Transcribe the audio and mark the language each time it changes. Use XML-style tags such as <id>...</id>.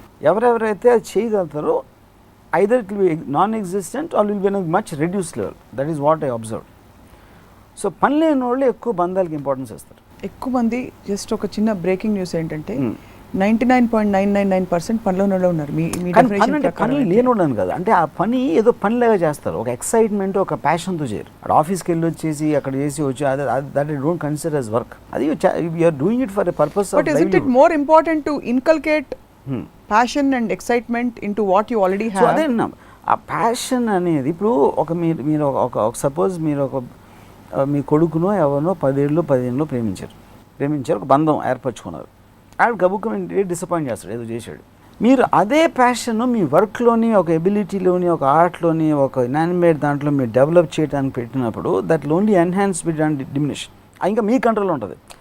<te>ఎవరెవరైతే అది చేయగలుగుతారో</te> <en>either it will be non-existent or will be in a much reduced level. That is what I observed.</en> <te>So పని లేని వాళ్ళు ఎక్కువ బంధాలకి importance ఇస్తారు. ఎక్కువ మంది జస్ట్ ఒక చిన్న బ్రేకింగ్ న్యూస్ ఏంటంటే 99.999% పనిలోనే ఉన్నారు. పని లేనోడని కదా, అంటే ఆ పని ఏదో పనిలాగా చేస్తారు, ఒక ఎక్సైట్మెంట్ ఒక ప్యాషన్తో చేయరు. ఆఫీస్కి వెళ్ళి వచ్చేసి అక్కడ చేసి వచ్చి</te> <en>That I don't consider as work. అది you are doing it for a purpose. But is it more important to inculcate passion and excitement into what you already have?</en> <te>So అదే ఆ ప్యాషన్ అనేది ఇప్పుడు మీరు ఒక సపోజ్ మీరు మీ కొడుకునో ఎవరినో 10 ఏళ్ళు 15 ప్రేమించారు, ఒక బంధం ఏర్పరచుకున్నారు. ఆడ గబుక్కుని డిసప్పాయింట్ చేస్తాడు, ఏదో చేశాడు. మీరు అదే ప్యాషన్ మీ వర్క్లోని, ఒక ఎబిలిటీలోని, ఒక ఆర్ట్లోని, ఒక ఇనానిమేట్ దాంట్లో మీరు డెవలప్ చేయడానికి పెట్టినప్పుడు</te> <en>That only enhance bit and diminish.</en> <te>ఇంకా మీ కంట్రోల్లో ఉంటుంది.</te>